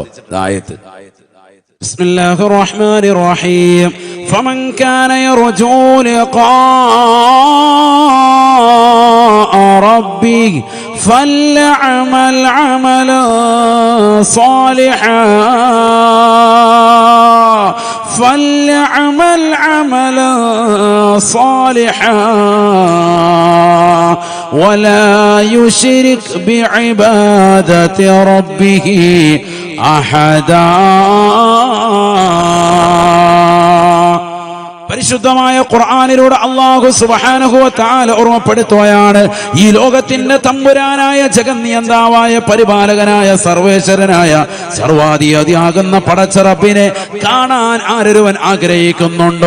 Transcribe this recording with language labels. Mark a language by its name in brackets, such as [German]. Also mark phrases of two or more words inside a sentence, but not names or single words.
[Arabic] ആയത്ത് بسم الله الرحمن الرحيم. فمن كان يرجو لقاء ربه فليعمل عملا صالحا فليعمل عملا صالحا ولا يشرك بعبادة ربه أحدا. [Malayalam] പരിശുദ്ധമായ ഖുർആനിലൂടെ [Arabic] الله سبحانه وتعالى [Malayalam] ഓർമ്മപ്പെടുത്തുകയാണ്, ഈ ലോകത്തിന്റെ തമ്പുരാനായ ജഗന്നിയന്താവായ പരിപാലകനായ സർവേശ്വരനായ സർവാധിപതിയാകുന്ന പടച്ച റബ്ബിനെ കാണാൻ ആരൊരുവൻ ആഗ്രഹിക്കുന്നുണ്ടോ?